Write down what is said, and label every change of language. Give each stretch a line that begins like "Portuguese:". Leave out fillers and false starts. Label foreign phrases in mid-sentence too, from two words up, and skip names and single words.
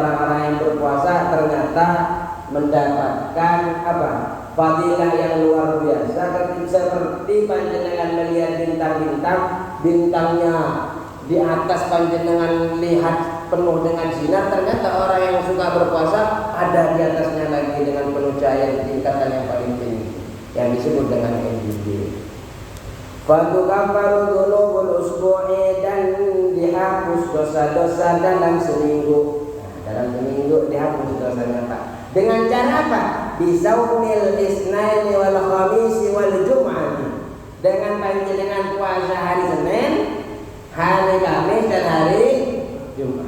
Indonesian: orang-orang yang berpuasa ternyata mendapatkan fadilah yang luar biasa, seperti panjenengan melihat bintang-bintang, bintangnya di atas panjenengan lihat penuh dengan sinar, ternyata orang yang suka berpuasa ada di atasnya lagi dengan penuh cahaya di tingkatan yang paling tinggi yang disebut dengan NGD.
Arabic: فتكفر ذنوب الأسبوع,
Indonesian: dan dihapus dosa-dosa dalam seminggu. Nah, dalam seminggu dihapus dosanya Pak. Dengan cara apa?
Arabic: بصوم الاثنين والخميس والجمعة.
Indonesian: Dengan panjenengan puasa hari Senin, hari Kamis dan hari Jumat.